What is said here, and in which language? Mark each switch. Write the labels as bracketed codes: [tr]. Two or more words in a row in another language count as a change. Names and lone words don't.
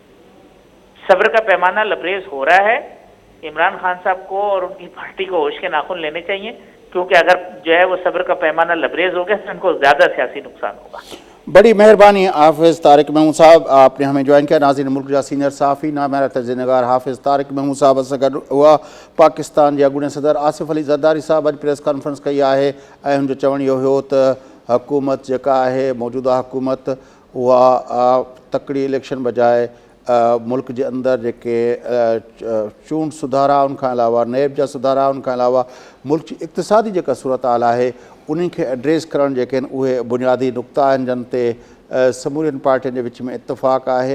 [ur] صبر کا پیمانہ لبریز ہو رہا ہے. عمران خان صاحب کو اور ان کی پارٹی کو ہوش کے ناخن لینے چاہیے، کیونکہ اگر جو ہے وہ صبر کا پیمانہ لبریز ہو گیا تو ان کو زیادہ سیاسی نقصان ہوگا. بڑی مہربانی حافظ طارق محمود صاحب، آپ نے ہمیں جوائن کیا. [sd] ناظرین، ملک جا سینئر صحافی نامعیار تجزیہ نگار حافظ طارق محمود صاحب اس گڈ ہوا. پاکستان جے اڳوڻي صدر آصف علي زرداری صاحب اڄ پریس کانفرنس کئی ہے ऐं हुन जो चवणु इहो हुयो त हुकूमत जेका आहे मौजूदा हुकूमत उहा तकड़ी इलेक्शन बजाए मुल्क जे अंदरि जेके चूंड सुधारा, उन खां अलावा नेब जा सुधारा, उन खां अलावा मुल्क जी इक़्तिसादी जेका सूरत हाल आहे उन्हनि खे एड्रेस करणु जेके आहिनि उहे बुनियादी नुक़्ता आहिनि जिन ते समूरियुनि पार्टियुनि जे विच में इतफ़ाक़ आहे.